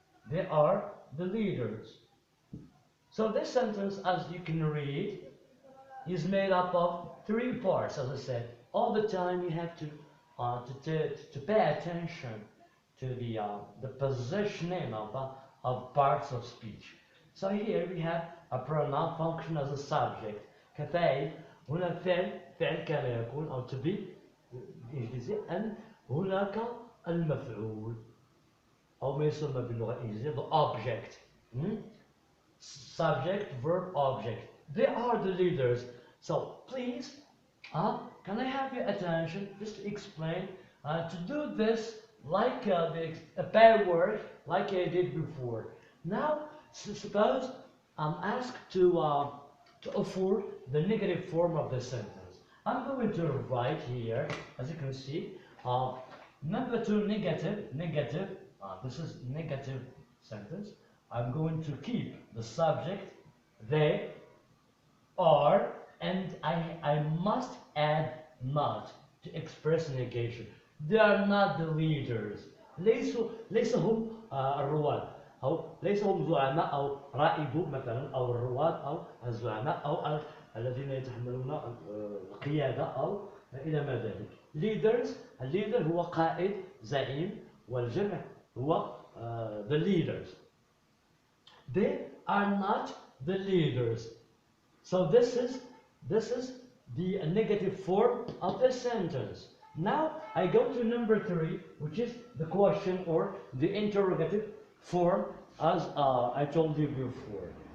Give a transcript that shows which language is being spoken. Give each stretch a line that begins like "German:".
English: They are the leaders. So this sentence, as you can read, is made up of three parts, as I said. All the time you have to pay attention to the positioning of parts of speech. So here we have a pronoun function as a subject كفاعل.
Arabic: هنا فعل كان يكون أو
English: to be
Arabic: بالإنجليزية، أن هناك المفعول أو ما يسمى باللغة الإنجليزية
English: the object. Subject, verb, object. They are the leaders. So please, can I have your attention just to explain, to do this like a pair word, like I did before. Now, suppose I'm asked to afford the negative form of the sentence. I'm going to write here, as you can see, number two, negative. This is negative sentence. I'm going to keep the subject, they are, and I must add not to express negation. They are not the leaders.
Arabic: ليس هم الرواد، أو ليس هم زعماء أو رائدو مثلا، أو الرواد أو الزعماء أو الذين يتحملون القيادة أو إلى ما ذلك. Leaders، الليدر هو قائد زعيم، والجمع هو
English: the leaders. They are not the leaders. So this is the negative form of the sentence. Now I go to number three, which is the question or the interrogative form, as I told you before.